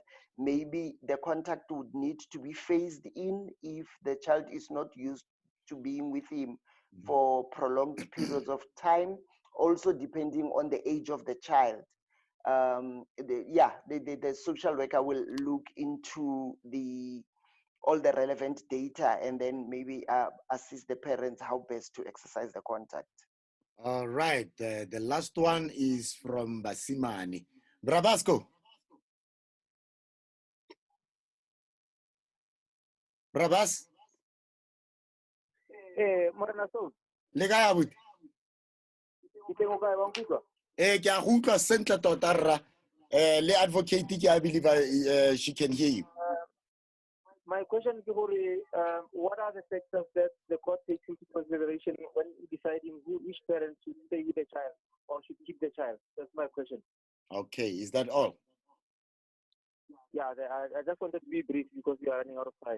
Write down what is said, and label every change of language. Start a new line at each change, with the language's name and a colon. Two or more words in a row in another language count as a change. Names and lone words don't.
English: Maybe the contact would need to be phased in if the child is not used to being with him for prolonged periods of time, also depending on the age of the child. The social worker will look into all the relevant data and then maybe assist the parents how best to exercise the contact. All right, the last one is from Basimani. Bravasco. Bravas.
Tswana: Morena so. Le kae abuti? Ke go kae ba mputwa? Ke a go utlwa sentle tota rra.
English: Le advocate ke I believe she can hear you. My question is, what are the factors that the court takes into consideration when deciding which parent should stay with the child or should keep the child? That's my question. Okay, is that all? Yeah, I just wanted to be brief because we are running out of time.